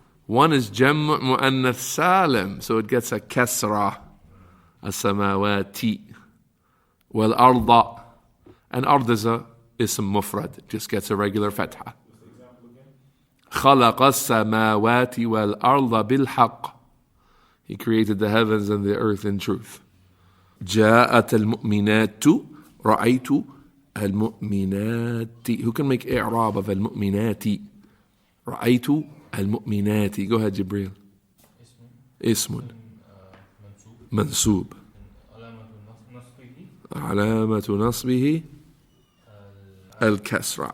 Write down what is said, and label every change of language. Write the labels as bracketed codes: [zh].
[en] One is jam' mu'annath salim, so it gets a kasra, [ar] السماوات والأرض. [en] And ard is a ism mufrad, it just gets a regular fatha. [ar] خلق السماوات والأرض بالحق. [en] He created the heavens and the earth in truth. [ar] جاءت المؤمنات رأيت المؤمنات. [en] Who can make i'rab of المؤمنات? [ar] رأيت المؤمنات. [en] Go ahead, Jibreel. [ar] اسم منسوب. علامة نصبه الكسرة.